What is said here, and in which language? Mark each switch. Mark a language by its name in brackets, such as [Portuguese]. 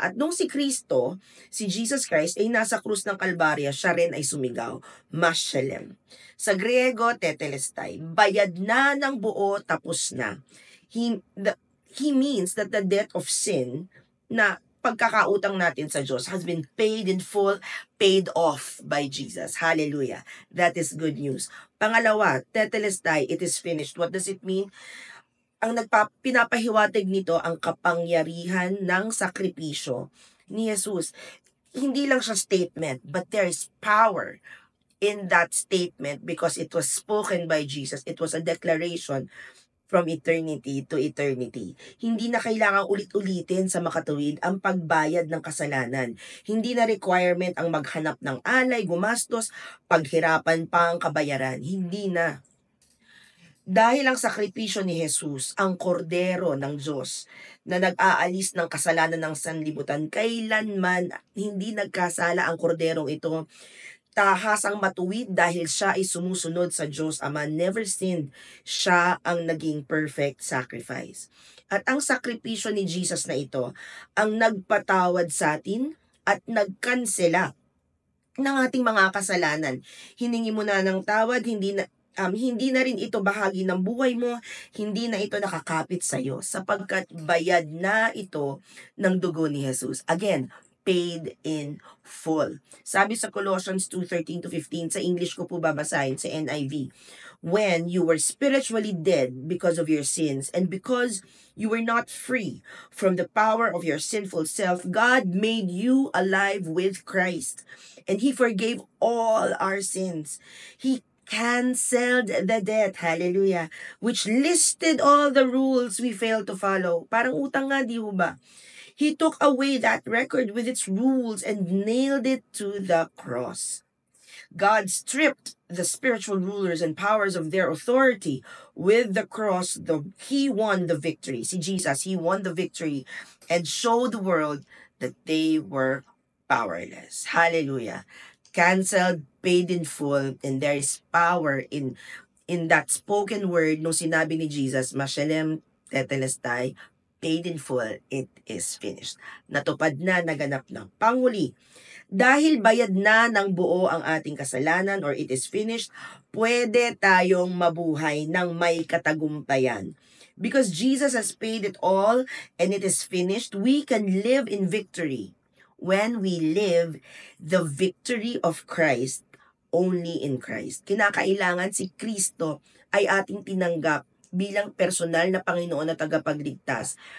[Filipino] At nung si Kristo, si Jesus Christ, ay nasa krus ng Kalbarya, siya rin ay sumigaw, mashalem. Sa Griego, tetelestai, bayad na ng buo, tapos na. [English] He means that the debt of sin [Filipino] na pagkakautang natin sa Diyos [English] has been paid in full, paid off by Jesus. Hallelujah. That is good news. [Filipino] Pangalawa, [English] tetelestai, it is finished. What does it mean? [Filipino] Ang pinapahiwatig nito ang kapangyarihan ng sakripisyo ni Jesus. Hindi lang siya statement, [English] but there is power in that statement because it was spoken by Jesus. It was a declaration from eternity to eternity. [Filipino] Hindi na kailangang ulit-ulitin sa makatuwid ang pagbayad ng kasalanan. Hindi na requirement ang maghanap ng alay, gumastos, paghirapan pa ang kabayaran. Hindi na. Dahil ang sakripisyo ni Jesus, ang kordero ng Diyos, na nag-aalis ng kasalanan ng sanlibutan, kailanman hindi nagkasala ang korderong ito, tahasang matuwid dahil siya ay sumusunod sa Diyos Ama, [English] never sinned. [Filipino] Siya ang naging [English] perfect sacrifice. [Filipino] At ang sakripisyo ni Jesus na ito, ang nagpatawad sa atin at nagkansela ng ating mga kasalanan. Hiningi mo na ng tawad, hindi na rin ito bahagi ng buhay mo, hindi na ito nakakapit sa iyo, sapagkat bayad na ito ng dugo ni Jesus. [English] Again, paid in full. [Filipino] Sabi sa Colossians 2:13-15, sa English ko po babasahin, sa NIV, [English] when you were spiritually dead because of your sins and because you were not free from the power of your sinful self, God made you alive with Christ, and He forgave all our sins. He canceled the debt, hallelujah, which listed all the rules we failed to follow. [Filipino] Parang utang nga, di ba? [English] He took away that record with its rules and nailed it to the cross. God stripped the spiritual rulers and powers of their authority. With the cross, He won the victory. See, Jesus, He won the victory and showed the world that they were powerless. Hallelujah. Canceled, paid in full, and there is power in that spoken word [Filipino] no sinabi ni Jesus, [English] mashalem tetelestai, paid in full, it is finished. [Filipino] Natupad na, naganap ng panghuli. Dahil bayad na ng buo ang ating kasalanan or [English] it is finished, [Filipino] pwede tayong mabuhay ng may katagumpayan. [English] Because Jesus has paid it all and it is finished, we can live in victory. When we live the victory of Christ, only in Christ. [Filipino] Kinakailangan si Kristo ay ating tinanggap bilang personal na Panginoon na tagapagligtas.